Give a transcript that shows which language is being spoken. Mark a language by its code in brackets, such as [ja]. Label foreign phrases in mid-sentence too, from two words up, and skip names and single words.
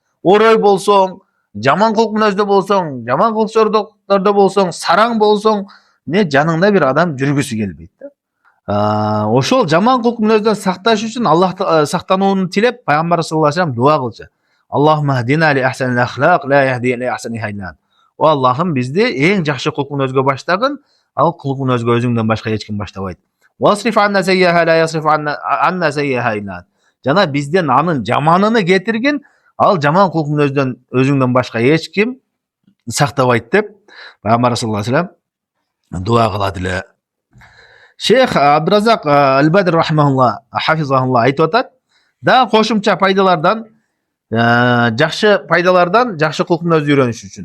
[ky] Орой болсоң, жаман кулк мүнөздө болсоң, жаман кулк болсоң, сараң болсоң, не жаныңда бир адам жүргүсү келбейт да. Ошол жаман кулк мүнөздөн сакташ үчүн Аллах сактанууну тилеп пайгамбар [ar] صلى الله عليه وسلم [ky] дуа кылчу. [ar] اللهم اهدنا لأحسن الأخلاق لا يهدي لأحسنها إلا أنت. [ky] О Аллахым бизди эң жакшы кулк мүнөзгө баштагын, ал кулк мүнөзгө өзүңдөн башка эч ким баштабайт. [ar] واصرف عنا سيئها لا يصرف عنا سيئها إلا أنت. [ky] Жана бизден анын жаманыны кетиргин, ал жаман кулк мүнөздөн өзүңдөн башка эч ким сактабайт деп пайгамбар [ar] صلى الله عليه وسلم [ky] дуа кылат эле. Шейх Абдуразак Аль-Бадр [ar] رحمه الله حفظه الله [ky] айтып атат, да кошумча пайдалардан, жакшы пайдалардан жакшы кулк мүнөздү үйрөнүш үчүн.